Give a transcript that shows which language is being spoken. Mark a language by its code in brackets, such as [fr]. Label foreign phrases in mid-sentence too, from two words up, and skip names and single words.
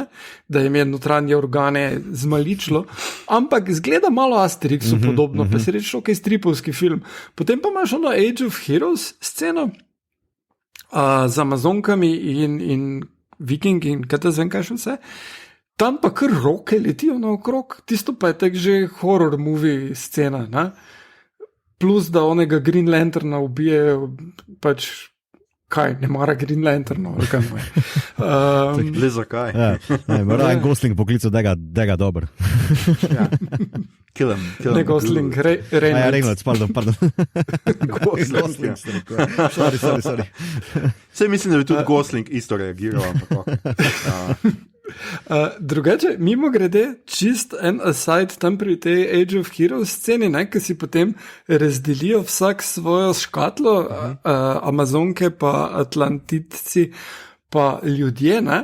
[sl] Da jim je notranje organe zmaličilo, ampak zgleda malo Asterixu podobno, pa si reči, ok, stripovski film. Potem pa imaš ono Age of Heroes sceno z Amazonkami in Vikingi in kaj še vse. Tam pa kar roke letijo naokrog, tisto pa je tak že [en] horror movie [sl] scena, ne? Plus da onega Green Lanterna ubije, pač kaj, ne mara Green Lanterna, ali kaj moj. Le zakaj? Mora en Gosling poklical, da ga dober. [en] Kill him. [sl] Ne Gosling, Reynolds, pardon. Gosling. Sorry. Sej mislim, da bi tudi Gosling isto reagiral, ampak drugače, mimo grede, čist en aside tam pri tej Age of Heroes sceni, ki si potem razdelijo vsak svojo škatlo, Amazonke pa Atlantidci pa ljudje, ne?